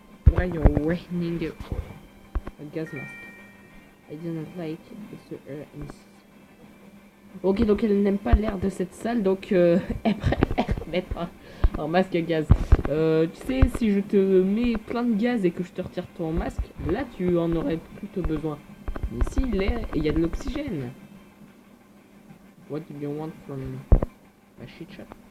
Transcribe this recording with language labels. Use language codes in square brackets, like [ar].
[en] Why you're wearing a gas mask? I didn't like the air in... [fr] Ok, donc elle n'aime pas l'air de cette salle, donc elle préfère mettre un masque à gaz. Tu sais, si je te mets plein de gaz et que je te retire ton masque, là tu en aurais plutôt besoin. Mais ici, il y a de l'oxygène. [en] What do you want from a shit shot?